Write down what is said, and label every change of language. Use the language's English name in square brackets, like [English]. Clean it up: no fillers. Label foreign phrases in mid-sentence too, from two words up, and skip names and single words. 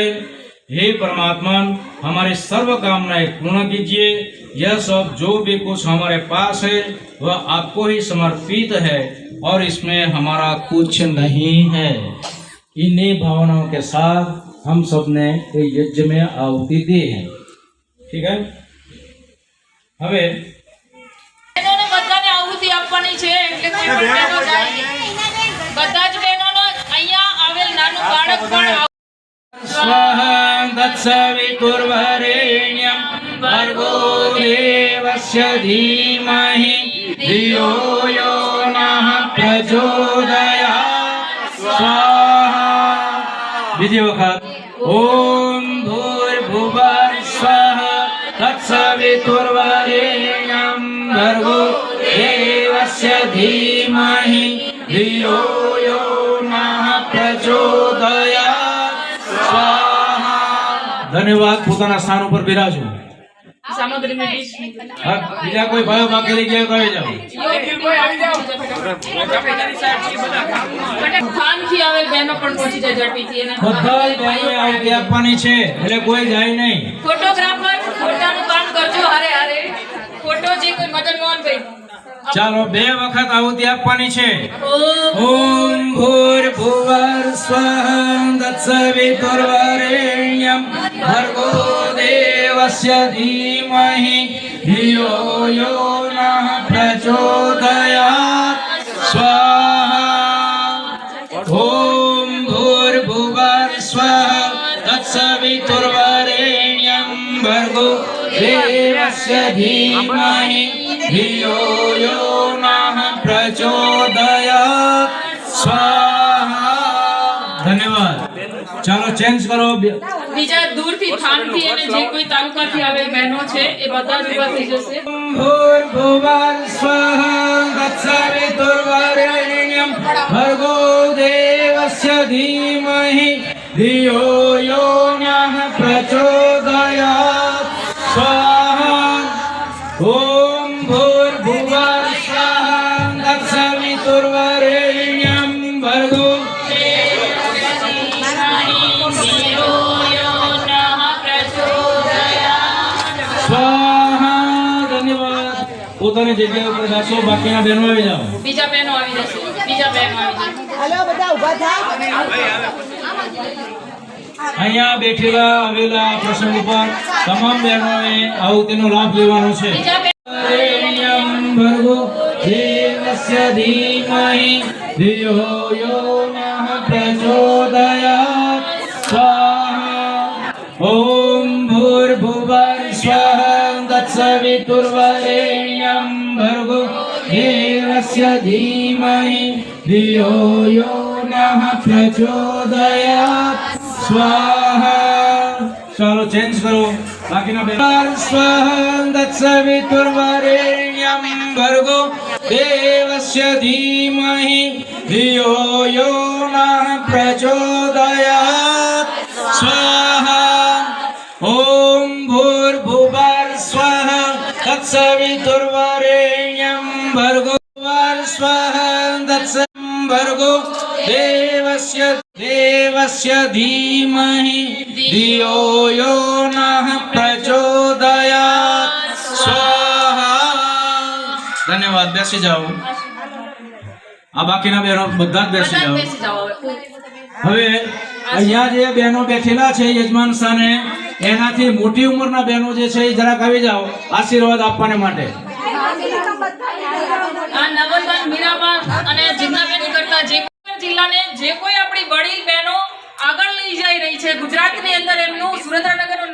[Hindi] हे परमात्मा, हमारी सर्व कामनाएं पूर्ण कीजिए। यह सब जो भी कुछ हमारे पास है वह आपको ही समर्पित है और इसमें हमारा कुछ नहीं है। इन्हीं भावनाओं के साथ हम सब ने यज्ञ में आहुति दी है। ठीक है। [Gujarati] હવે બહેનોને બધાને આહુતિ આપવાની છે એટલે કોઈ પણ બહેનો જાય નહીં। બધા જ બહેનોનો અહીંયા આવેલ નાનું બાળક પણ [Sanskrit] स्वाहा तत्सवितुर्वरेण्यं भर्गो देवस्य धीमहि धियो यो नः प्रचोदयात्। स्वाहा। [Gujarati] બીજી વખત [Sanskrit] ઓમ ભૂર્ભુવઃ સ્વઃ तत्सवितुर्वरेण्यं भर्गो देवस्य धीमहि धियो यो नः प्रचोदयात्। [Hindi] स्वाहा। धन्यवाद। [Gujarati] પોતાના સ્થાન ઉપર બિરાજો। સામગ્રીની ડીશ બીજા કોઈ ભાઈઓ બાકી રહી ગયા કહી જાઓ। ખાનથી આવેલ બહેનો પણ પહોંચી જાય ઝડપીથી અને બધા જ બહેનોએ આહુતિ આપવાની છે એટલે કોઈ જાય નહીં। ફોટોગ્રાફર ફોટાનું કામ કરજો હારે હારે ફોટો જે કોઈ મદન મોહનભાઈ ચાલો 2 વખત આહુતિ આપવાની છે। [Sanskrit] ઓમ ભૂર્ભુવઃ સ્વઃ તત્સવિતુર્વરેણ્યં ભર્ગો દેવस्य ધીમહિ ધિયો यो नः प्रचोदयात्। स्वाहा। ओम भूर्भुवः स्वः तत्सवितुर्वरेण्यं भर्गो देवस्य धीमहि धियो यो नः प्रचोदयात्। [Hindi] स्वाहा। धन्यवाद। [Gujarati] ચાલો ચેન્જ કરો। બીજા દૂરથી થાનથી અને જે કોઈ તાલુકાથી આવેલ બહેનો છે એ બધા જ ઉભા થઈ જશે। [Sanskrit] ભૂર્ભુવઃ સ્વઃ તત્સવિતુર્વરેણ્યં ભર્ગો દેવस्य ધીમહિ ધિયો यो नः प्रचोदयात्। स्वाहा। ओम भूर्भुवः स्वः तत्सवितुर्वरेण्यं भर्गो स्वाहा। [Gujarati] धन्यवाद। પોતાની જગ્યા ઉપર બેસો। બાકીના બહેનો આવી જાઓ। બીજા બહેનો આવી જશે બીજા બહેનો આવી જશે। અહીંયા બેઠેલા આવેલા પ્રસંગ ઉપર તમામ બહેનોએ આહુતિનો લાભ લેવાનો છે। [Sanskrit] રેણ્યં ભર્ગો દેવस्य ધીમહિ ધિયો यो नः प्रचोदयात्। स्वाहा। ओम भूर्भुवः स्वः तत्सवितुर्वरेण्यं भर्गो देवस्य धीमहि धियो यो नः प्रचोदयात्। [Hindi] स्वाहा। चलो चेंज करो। [Sanskrit] बाकीना स्वः तत्सवितुर्वरेण्यं भर्गो देवस्य धीमहि धियो यो नः प्रचोदयात्। स्वाहा। ओम भूर्भुवः स्वः तत्सवितुर्वरेण्यं भर्गो स्वः भर्गो देवस्य धीमहि धियो यो नः प्रचोदयात्। [Hindi] स्वाहा। धन्यवाद। [Gujarati] બેસી જાઓ। આ બાકીના બહેનો બધા જ બેસી જાઓ। બેસી જાઓ હવે અહીંયા જે બહેનો બેઠેલા છે યજમાન સ્થાને એનાથી મોટી ઉંમરના બહેનો જે છે એ જરાક આવી જાઓ આશીર્વાદ આપવાને માટે। આ નવલબેન મીરાબા અને જીજ્ઞાબેન કરતા જે કોઈ જિલ્લાને જે કોઈ આપણી વડીલ બહેનો આગળ લઈ જઈ રહી છે ગુજરાતની અંદર એમનું સુરેન્દ્રનગરનું